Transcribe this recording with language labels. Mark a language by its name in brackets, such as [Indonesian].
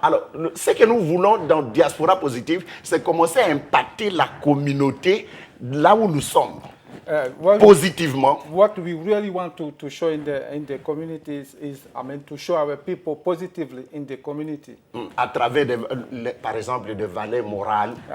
[French] Alors, ce que nous voulons dans Diaspora Positive, c'est commencer à impacter la communauté là où nous sommes. Positivement. [English] What we really want to show in the communities is, to show our people positively in the community. [French] À travers, par exemple, des valeurs morales.